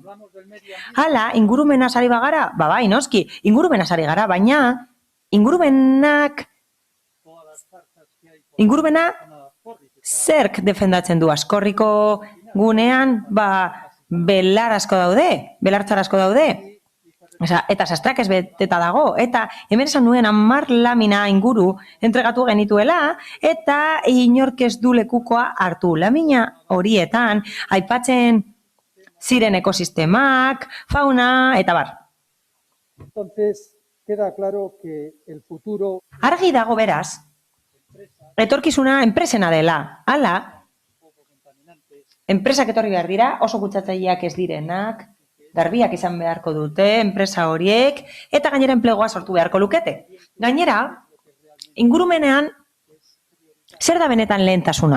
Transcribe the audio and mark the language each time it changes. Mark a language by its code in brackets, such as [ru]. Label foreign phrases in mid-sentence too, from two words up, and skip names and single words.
[eu] Hala, ingurumenaz ari bagara? Bai, noski, ingurumenaz ari gara, baina ingurumena zerk defendatzen du askorriko gunean, belar asko daude, belartzar asko daude, eta sastrak ez beteta dago, eta hemen esan nuen 10 lamina inguru entregatu genituela, eta inork ez du lekukoa hartu. Lamina horietan, aipatzen ziren ekosistemak, fauna, eta bar. [es] Entonces, queda claro que el futuro... [eu] Argi dago beraz, etorkizuna enpresena dela. Hala, enpresak etorri behar dira, oso kutsatzaileak ez direnak, garbiak izan beharko dute, enpresa horiek, eta gainera enplegua sortu beharko lukete. Gainera, ingurumenean, zer da benetan lehentasuna?